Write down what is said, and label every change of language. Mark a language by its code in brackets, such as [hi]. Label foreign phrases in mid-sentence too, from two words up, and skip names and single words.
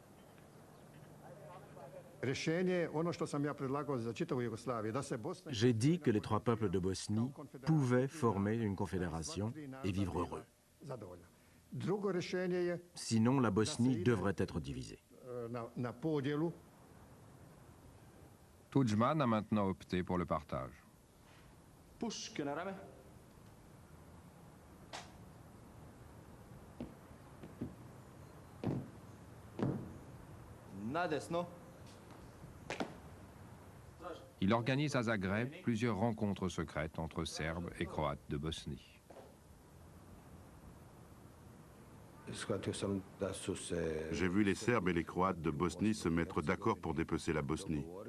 [fr] J'ai dit que les trois peuples de Bosnie pouvaient former une confédération et vivre heureux. Sinon, la Bosnie devrait être divisée. Tuđman a maintenant opté pour le partage. [bs] Puške na rame. Na desno. [fr] Il organise à Zagreb plusieurs rencontres secrètes entre Serbes et Croates de Bosnie. J'ai vu les Serbes et les Croates de Bosnie se mettre d'accord pour dépecer la Bosnie.